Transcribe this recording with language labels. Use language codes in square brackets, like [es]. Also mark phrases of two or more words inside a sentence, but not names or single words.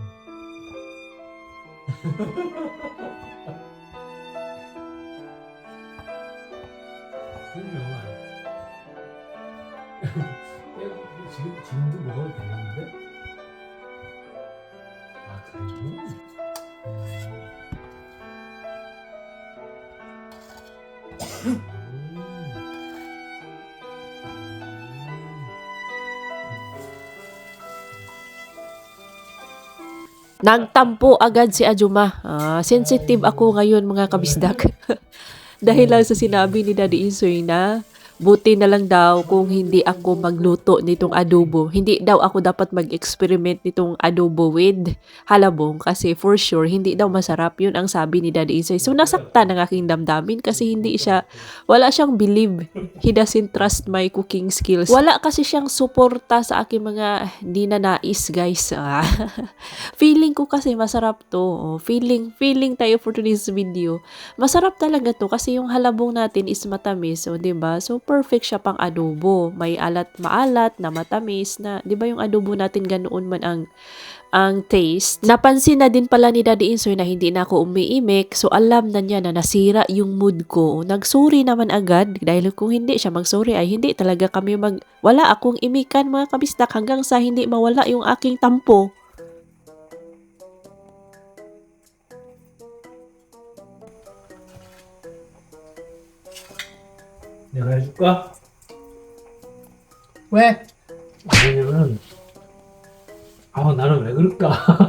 [ko] 그러면 지금도 먹어도 되는데? 아, 그래요? [tl] Nagtampo agad si Ajuma. Sensitive ako ngayon mga kabisdak. Dahil lang sa sinabi ni Daddy Insoy na buti na lang daw kung hindi ako magluto nitong adobo. Hindi daw ako dapat mag-experiment nitong adobo with halabong kasi for sure hindi daw masarap. Yun ang sabi ni Daddy Insoy. So nasaktan ang aking damdamin kasi wala siyang believe. [en] He doesn't trust my cooking skills. [tl] Wala kasi siyang suporta sa aking mga ninanais, guys. Feeling ko kasi masarap to. Feeling tayo [en] for today's video. [tl] Masarap talaga to kasi yung halabong natin is matamis. O, diba? So, perfect siya pang adobo. May maalat na matamis na, 'di ba yung adobo natin ganoon man ang taste. Napansin na din pala ni Daddy Insoy na hindi na ako umiimik. So alam na niya na nasira yung mood ko. Nagsorry naman agad dahil kung hindi siya magsorry ay hindi talaga kami wala akong imikan mga kabistak hanggang sa hindi mawala yung aking tampo. [ko] 내가 해줄까? 왜? 왜냐면 아 나는 왜 그럴까?